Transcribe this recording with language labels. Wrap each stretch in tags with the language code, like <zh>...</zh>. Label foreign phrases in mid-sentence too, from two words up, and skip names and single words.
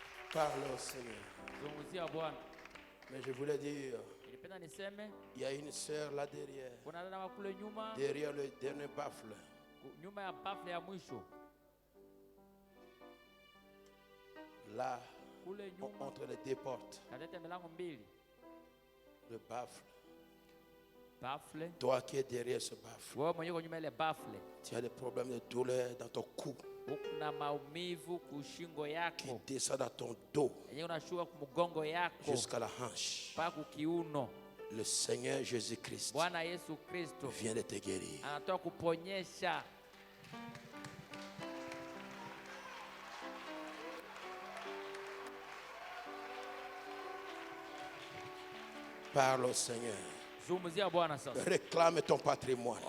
<fr>Parle au Seigneur.</fr> <sw>Zungumzia Bwana.</sw> <fr>Mais je voulais dire,</fr> <sw>Nilipenda niseme</sw> <fr>il y a une sœur là derrière.</fr> <sw>kuna dada wa kule nyuma,</sw> <fr>Derrière le dernier baffle.</fr> <sw>nyuma ya bafle ya mwisho.</sw> <fr>Là,</fr> <sw>Kule nyuma</sw> <fr>entre les deux portes.</fr> <sw>katika milango mbili.</sw> <fr>Le baffle.</fr> <sw>Bafle.</sw> <fr>Toi qui es derrière ce baffle.</fr> <sw>Wewe mwenyewe kwa nyuma ile bafle.</sw> <fr>Tu as des problèmes de douleur dans ton cou.</fr> <sw>Kuna maumivu kushingo</sw> <fr>Qui</fr> <sw>yako.</sw> <fr>descend dans ton dos.</fr> <sw>Yenyewe unashuka kumgongo yako.</sw> <fr>Jusqu'à la hanche.</fr> <sw>Mpaka kukiuno.</sw> <fr>Le Seigneur Jésus-Christ</fr> <sw>Bwana Yesu Kristo</sw> <fr>vient de te guérir.</fr> <sw>anatoka kuponyesha.</sw> <fr>Parle au Seigneur.</fr> <sw>Zungumzia Bwana sasa.</sw> <fr>Réclame ton patrimoine.</fr>